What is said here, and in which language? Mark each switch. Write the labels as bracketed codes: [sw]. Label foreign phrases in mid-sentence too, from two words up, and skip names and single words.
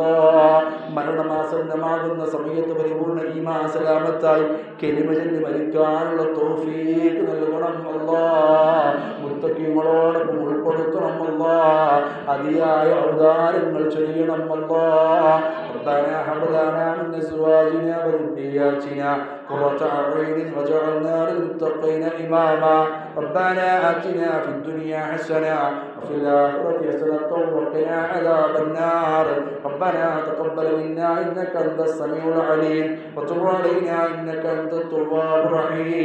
[ml] മരണമാസന്നമാകുന്ന സമയത്ത് പരിപൂർണ്ണ ഈമാൻ സലാമത്തായി കലിമ ചൊല്ലി മരിക്കാനുള്ള തൗഫീഖ് നൽകണം അല്ലാഹ്. മുത്തഖീങ്ങളോടൊപ്പം ഉൾപ്പെടുത്തണം അല്ലാഹ്. അതിയായ ഔദാര്യങ്ങൾ ചെയ്യണം അല്ലാഹ്. [ar] ربنا هب لنا من ازواجنا وذرياتنا قرة اعين واجعلنا للمتقين اماما. ربنا آتنا في الدنيا حسنة وفي الآخرة حسنة وقنا عذاب النار. ربنا تقبل منا إنك أنت السميع العليم وتب علينا إنك أنت التواب الرحيم.